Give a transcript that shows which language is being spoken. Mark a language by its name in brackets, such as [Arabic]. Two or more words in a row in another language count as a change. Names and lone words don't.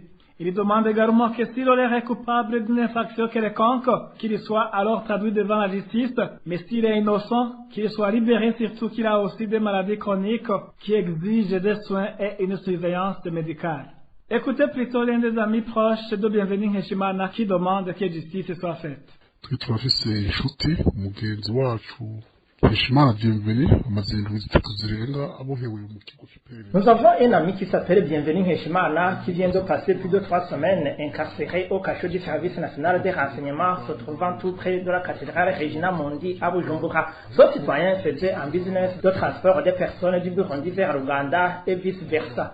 [French] Il demande également que s'il est coupable d'une infraction quelconque, qu'il soit alors traduit devant la justice, mais s'il est innocent, qu'il soit libéré, surtout qu'il a aussi des maladies chroniques qui exigent des soins et une surveillance médicale. Écoutez plutôt l'un des amis proches de Bienvenu Nkeshimana qui demande que justice soit faite. [Rundi] turafise inshuti umugenzi wacu Nkeshimana Bienvenu amaze indwi zitatu zirenga abohewe mu kigo cy'iperereza. [French] Nous avons un ami qui s'appelle Bienvenu Nkeshimana qui vient de passer plus de 3 semaines incarcéré au cachot du service national des renseignements se trouvant tout près de la cathédrale Regina Mundi à Bujumbura. Ce citoyen faisait un business de transport des personnes du Burundi vers l'Ouganda et vice versa.